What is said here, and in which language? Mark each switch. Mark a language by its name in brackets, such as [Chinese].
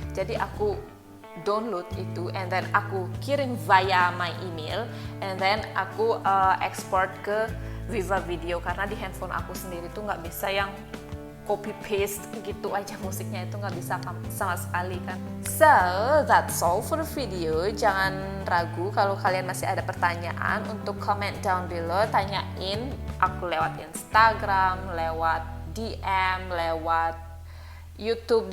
[Indonesian] Jadi aku download itu [English] and then [Indonesian] aku kirim via my email and then aku export ke Viva Video, karena di handphone aku sendiri tuh nggak bisa yang copy paste gitu aja musiknya, itu nggak bisa sama sekali kan. [English] So that's all for the video. [Indonesian] Jangan ragu kalau kalian masih ada pertanyaan untuk [English] comment down below, [Indonesian] tanyain aku lewat Instagram, lewat DM, lewat YouTube.